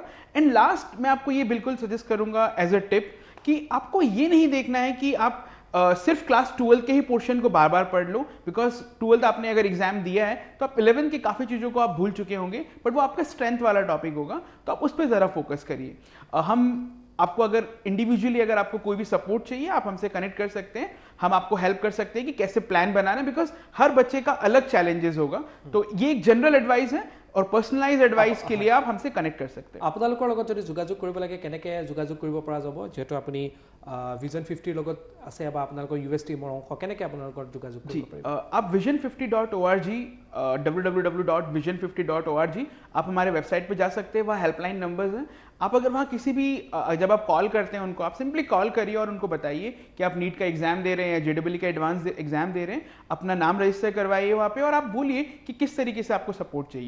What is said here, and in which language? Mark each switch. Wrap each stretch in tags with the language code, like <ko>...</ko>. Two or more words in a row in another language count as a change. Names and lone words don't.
<en>and last</en> <hi>मैं आपको ये बिल्कुल सजेस्ट करूंगा</hi> <en>as a tip</en> <hi>कि आपको ये नहीं देखना है कि आप सिर्फ</hi> <en>class 12</en> <hi>के ही पोर्शन को बार बार पढ़ लो, बिकॉज 12th आपने अगर एग्जाम दिया है तो आप 11th के काफ़ी चीज़ों को आप भूल चुके होंगे, बट वो आपका</hi> <en>strength वाला topic</en> <hi>होगा, तो आप उस पर ज़रा फोकस करिए. हम आपको अगर इंडिविजुअली अगर आपको कोई भी सपोर्ट चाहिए आप हमसे कनेक्ट कर सकते हैं. हम आपको हेल्प कर सकते हैं कि कैसे प्लान बनाना,</hi> <en>because हर</en> <hi>बच्चे का अलग चैलेंजेस होगा. तो ये एक</hi> <en>general advice</en> <hi>है और</hi> <en>personalized advice</en> <hi>के लिए आप हमसे कनेक्ट कर सकते हैं.</hi> <as>আপোনালোকৰ লগত যদি যোগাযোগ কৰিব লাগে কেনেকৈ যোগাযোগ কৰিব পৰা যাব, যেহেতু আপুনি ভিজন 50 লগত আছে বা আপোনালোকৰ ইউএছ টিমৰ অংশ, কেনেকৈ আপোনালোকৰ যোগাযোগ কৰিব পাৰিব?</as> <hi>आप vision50.org www.vision50.org आप हमारे वेबसाइट पे जा सकते हैं. वहाँ</hi> <en>helpline numbers</en> <hi>हैं. आप अगर वहाँ किसी भी जब आप कॉल करते हैं उनको, आप</hi> <en>simply call करिए</en> <hi>और उनको बताइए कि आप नीट का एग्जाम दे रहे हैं या जेडब्ल्यू का एडवांस एग्जाम दे रहे हैं, अपना नाम रजिस्टर करवाइए वहाँ पे और आप बोलिए कि किस तरीके से आपको सपोर्ट चाहिए.</hi>